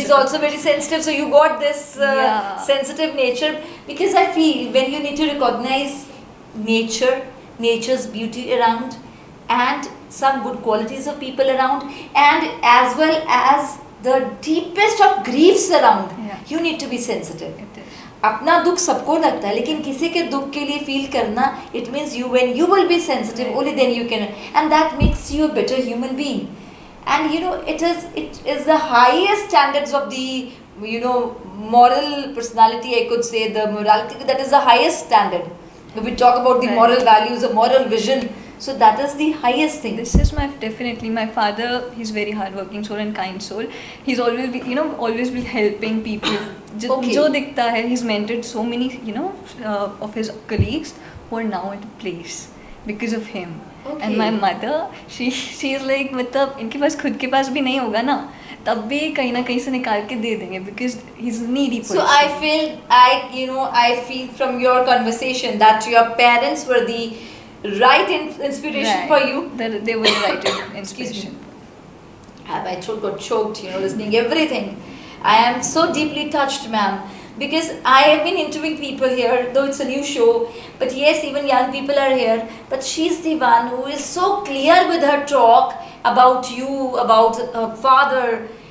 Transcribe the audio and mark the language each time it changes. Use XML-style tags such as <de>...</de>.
<en>She's also very sensitive, so you got this sensitive nature. Because I feel when you need to recognize nature's beauty around, and some good qualities of people around, and as well as the deepest of griefs around, Yeah. you need to be sensitive. It is.</en> <hi>अपना दुख सबको लगता है, लेकिन किसी के दुख के लिए फील करना,</hi> <en>it means you, when you will be sensitive, Right. only then you can, and that makes you a better human being. And you know, it is the highest standards of the, you know, moral personality, I could say, the morality, that is the highest standard. If we talk about the Right. moral values, the moral vision, so that is the highest thing. This is definitely my father. He's very hardworking soul and kind soul. He's always always been helping people. Okay.</en> <hi>जो दिखता है,</hi> <en>he's mentored so many of his colleagues who are now at a place because of him. Okay. And my mother, she is like,</en> <hi>मतलब इनके पास खुद के पास भी नहीं होगा ना, तब भी कहीं ना कहीं से निकाल के दे देंगे</hi> <en>because he's a needy person. So I feel from your conversation that your parents were the right inspiration for you. That they were the right Excuse inspiration. me. My throat got choked, listening everything. I am so deeply touched, ma'am, because I have been interviewing people here, though it's a new show, but yes, even young people are here, but she's the one who is so clear with her talk about you, about her father.</en>